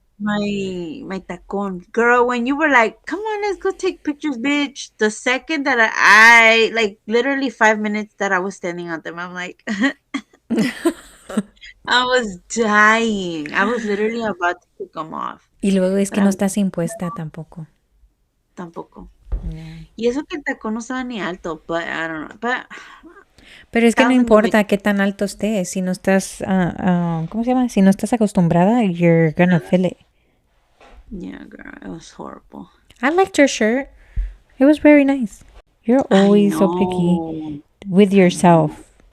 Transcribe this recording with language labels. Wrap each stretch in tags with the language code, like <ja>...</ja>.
<en>My tacón. Girl, when you were like, come on, let's go take pictures, bitch. The second that I like literally 5 minutes that I was standing on them, I'm like I was dying. I was literally about to take them off.</en> <es>Y luego es que no estás impuesta tampoco. Tampoco. Yeah. Y eso que el tacón no estaba ni alto,</es> <en>but I don't know.</en> <es>Pero es que no importa qué tan alto estés. Si no estás, ¿cómo se llama? Si no estás acostumbrada,</es> <en>you're gonna feel it. Yeah, girl, it was horrible. I liked your shirt. It was very nice. You're always so picky with yourself.</en>